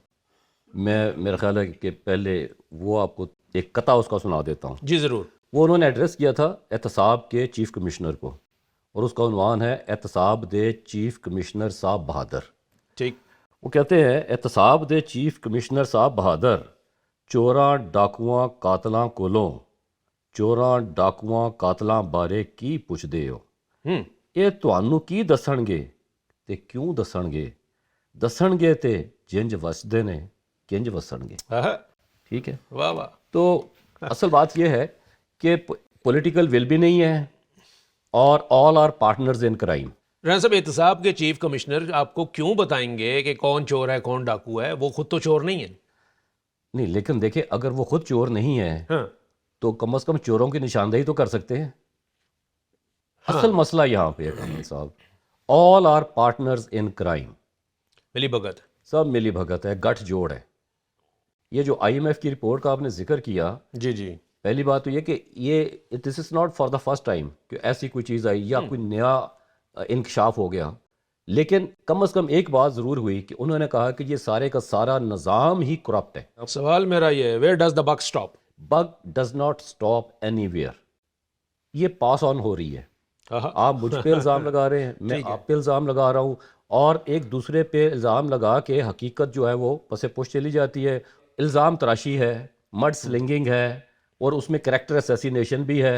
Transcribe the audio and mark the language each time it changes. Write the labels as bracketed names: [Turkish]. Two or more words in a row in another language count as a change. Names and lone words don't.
[Urdu] میرا خیال ہے کہ پہلے وہ آپ کو ایک قطعہ اس کا سنا دیتا ہوں۔ جی ضرور۔ وہ انہوں نے ایڈریس کیا تھا احتساب کے چیف کمشنر کو، اور اس کا عنوان ہے [Punjabi] احتساب دے چیف کمشنر صاحب بہادر۔ [Urdu] ٹھیک۔ وہ کہتے ہیں [Punjabi] احتساب دے چیف کمشنر صاحب بہادر چوراں ڈاکواں قاتلاں کولوں چوراں ڈاکواں قاتلاں بارے کی پوچھ دے ہو۔ یہ تہانوں کی دسنگے تے کیوں دسنگے؟ دسنگے تے جنج وسدے نے کنج وسنگے۔ [Urdu] ٹھیک ہے، واہ واہ۔ تو اصل بات یہ ہے کہ [English] political will [Urdu] بھی نہیں ہے اور [English] all are partners in crime. [Urdu] رانا صاحب، احتساب کے چیف کمشنر آپ کو کیوں بتائیں گے کہ کون چور ہے کون ڈاکو ہے؟ وہ خود تو چور نہیں ہے۔ نہیں، لیکن دیکھیں اگر وہ خود چور نہیں ہے تو کم از کم چوروں کی نشاندہی تو کر سکتے ہیں۔ اصل مسئلہ یہاں پہ ہے کامل صاحب، [English] all are partners in crime. [Urdu] ملی بھگت، سب ملی بھگت ہے، گٹھ جوڑ ہے۔ یہ جو آئی ایم ایف کی رپورٹ کا آپ نے ذکر کیا، جی جی، پہلی بات تو یہ کہ یہ [English] this is not for the first time [Urdu] کہ ایسی کوئی چیز آئی یا کوئی نیا انکشاف ہو گیا، لیکن کم از کم ایک بات ضرور ہوئی کہ انہوں نے کہا کہ یہ سارے کا سارا نظام ہی کرپٹ ہے۔ سوال میرا یہ ہے، [English] where does the buck stop? buck does not stop anywhere. [Urdu] یہ [English] pass on [Urdu] ہو رہی ہے، آپ مجھ پہ الزام لگا رہے ہیں، میں آپ پہ الزام لگا رہا ہوں، اور ایک دوسرے پہ الزام لگا کے حقیقت جو ہے وہ پس پش چلی جاتی ہے۔ الزام تراشی ہے، [English] mud slinging [Urdu] ہے، اور اس میں [English] character assassination [Urdu] بھی ہے۔